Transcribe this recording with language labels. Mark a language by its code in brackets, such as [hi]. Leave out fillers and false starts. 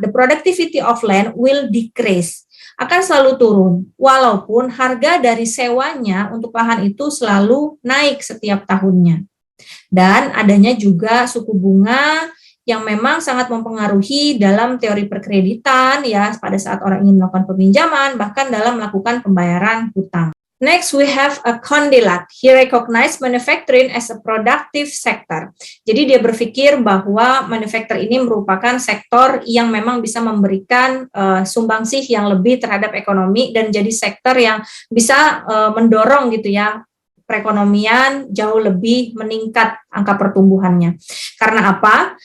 [en] The productivity of land will decrease, [id] akan selalu turun, walaupun harga dari sewanya untuk lahan itu selalu naik setiap tahunnya. Dan adanya juga suku bunga yang memang sangat mempengaruhi dalam teori perkreditan ya pada saat orang ingin melakukan peminjaman, bahkan dalam melakukan pembayaran hutang. [en] Next, we have a Condillac. He recognized manufacturing as a productive sector. [id] Jadi dia berpikir bahwa manufacturing ini merupakan sektor yang memang bisa memberikan sumbangsih yang lebih terhadap ekonomi dan jadi sektor yang bisa mendorong gitu ya perekonomian jauh lebih meningkat angka pertumbuhannya. Karena apa?